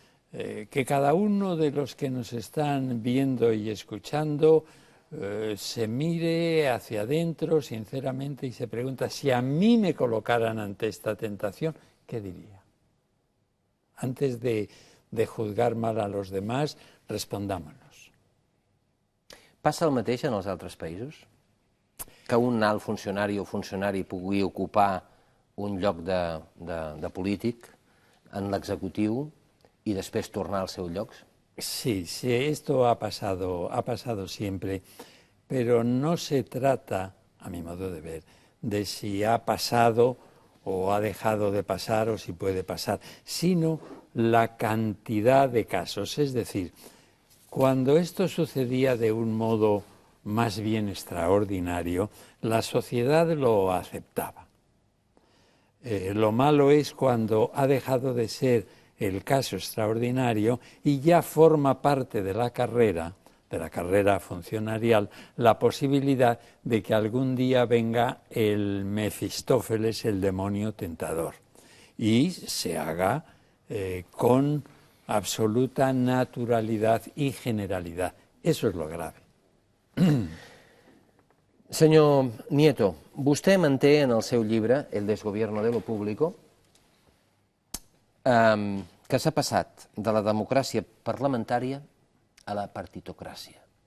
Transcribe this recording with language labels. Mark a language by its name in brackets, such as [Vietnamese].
[Spanish] Que cada uno de los que nos están viendo y escuchando se mire hacia adentro sinceramente y se pregunta, si a mí me colocaran ante esta tentación, ¿qué diría? Antes de juzgar mal a los demás, respondámonos. [Catalan] Passa el mateix en els altres països? Que un alt funcionari o funcionari pugui ocupar un lloc de polític en l'executiu [Spanish] y después [Catalan] tornar al seu lloc? [Spanish] Sí, esto ha pasado siempre, pero no se trata, a mi modo de ver, de si ha pasado o ha dejado de pasar o si puede pasar, sino la cantidad de casos. Es decir, cuando esto sucedía de un modo más bien extraordinario, la sociedad lo aceptaba. Lo malo es cuando ha dejado de ser el caso extraordinario y ya forma parte de la carrera funcionarial, la posibilidad de que algún día venga el Mefistófeles, el demonio tentador, y se haga con absoluta naturalidad y generalidad. Eso és lo grave. [Catalan] Senyor Nieto, vostè manté en el seu llibre, El desgobierno de lo público, que s'ha passat de la democràcia parlamentària a la partitocràcia.